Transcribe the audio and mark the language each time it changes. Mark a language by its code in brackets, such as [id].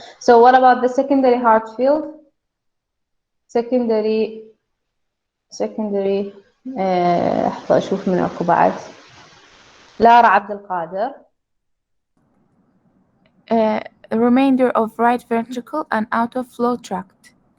[en] So what about the secondary heart field? [ar] Secondary لحظة أشوف من أكو بعد. لارا عبد القادر. [en] Remainder of right ventricle and out of flow tract.